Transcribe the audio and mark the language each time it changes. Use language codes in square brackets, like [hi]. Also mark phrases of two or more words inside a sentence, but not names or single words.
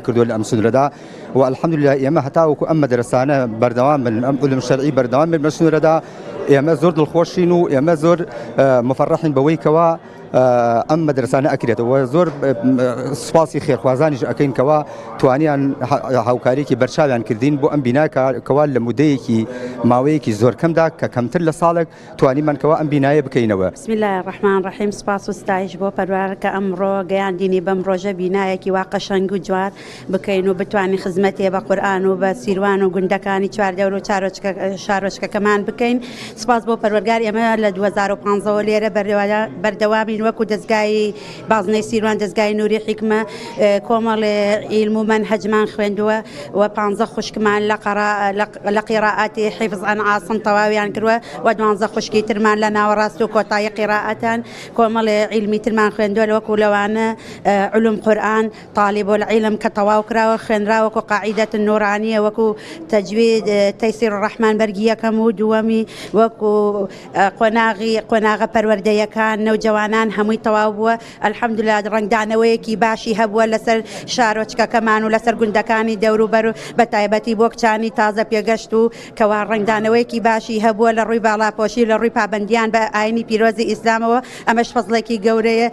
[ckb] کردووە لە ئەم سنوورەدا و الحەمدولله ئێمە هەتا وەکو ئەم مەدرسانە بەردەوام بن ئەم عولوم شەرعی بەردەوام بن بە سنوورەدا ئێمە زۆر دڵخۆشین و ئێمە زۆر مفەرەحین بەوەی کەوا ئەم مەدرسانە ئەکرێتەوە زۆر سوپاسی خێرخوازانیش ئەەکەین کەوا توانیان هاوکاریکی بەرچاویان کردین بۆ ئەم بیناکەوا لە مودەیەکی ماوەیەکی زۆر کەمدا کە کەمتر لە ساڵێک توانیمانکەوە ئەم بینایە بکەینەوە. [ar] بسم الله الرحمن الرحیم. [ckb] سپاس و ستایش بۆ پەروەردگار کە ئەمڕۆ گەیاندینی بەم ڕۆژە بینایەکی وا قەشەنگ و جوان بکەین و بتوانین خزمەتێ بە قورئان و بە سیروان و گوندەکانی چواردەور و شارۆچکەکەمان بکەین. سپاس بۆ پەروەردگار ئێمە لە 2015 لێرە بەردەوامی وەکو دەستگای بازنەی سیروان دەستگای نوری حیکمە کۆمەڵی عیلم و مەنهەجمان خوێندووە و 15 خوشکمان لە قیراءاتی [ar] حیفظ ئەن عاصم [ckb] تەواویان کردووە و 12 خوشکی ترمان لە ناوەڕاست و کۆتایی قیراءەتان کۆمەڵی عیلمی ترمان خوێندووە لەوەکو لەوانە علوم قورئان [ar] طالب العلم [ckb] کە تەواو کراوە خوێنراوە وەکو [ar] قاعیدەت نورانیە [ckb] وەکو تەجوید تەیسیر الرحمان بەرگی یەکەم و دووەمی وەکو قۆناغە پەروەردەیەکان نەوجەوانان هەمووی تەواو بووە. الحەمدولله ڕنگدانەوەیەکی باشی هەبووە لەسەر شارۆچکەکەمان و لەسەر گوندەکانی دەوروبەر و بە تایبەتی بۆ کچانی تازە پێگەشت و کەوا ڕنگدانەوەیەکی باشی هەبووە لە ڕووی باڵاپۆشی لە ڕووی پابندیان بە ئاینی پیرۆزی ئیسلامەوە ئەمەش فەزڵێکی گەورەیە.